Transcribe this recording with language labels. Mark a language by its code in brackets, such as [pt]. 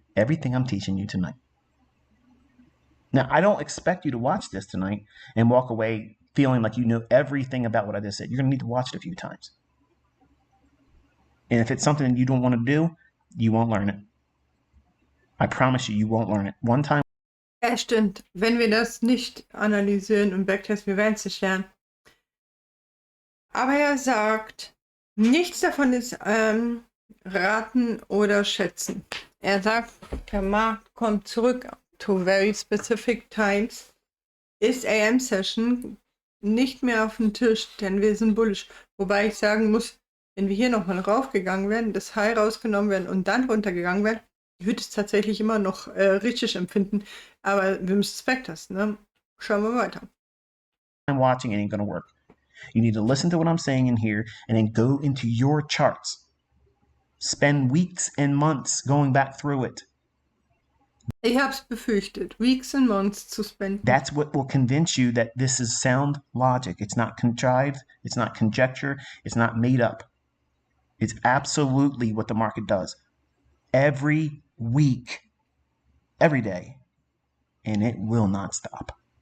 [en] Everything I'm teaching you tonight. Now, I don't expect you to watch this tonight and walk away feeling like you know everything about what I just said. You're going to need to watch it a few times. And if it's something you don't want to do, you won't learn it. I promise you, you won't learn it. One time. [de] Ja, stimmt. Wenn wir das nicht analysieren und backtesten, wir werden es nicht lernen. Aber er sagt, nichts davon ist raten oder schätzen. Er sagt, der Markt kommt zurück to very specific times. Ist AM-Session nicht mehr auf dem Tisch, denn wir sind bullish. Wobei ich sagen muss, wenn wir hier nochmal raufgegangen wären, das High rausgenommen werden und dann runtergegangen wären, würde es tatsächlich immer noch richtig empfinden. Aber wir müssen es backtesten, ne? Schauen wir weiter. [en] Watching ain't gonna work. You need to listen to what I'm saying in here and then go into your charts. Spend weeks and months going back through it. [de] Ich hab's befürchtet, weeks and months zu spenden. [en] That's what will convince you that this is sound logic. It's not contrived, it's not conjecture, it's not made up. It's absolutely what the market does. Every week, every day, and it will not stop.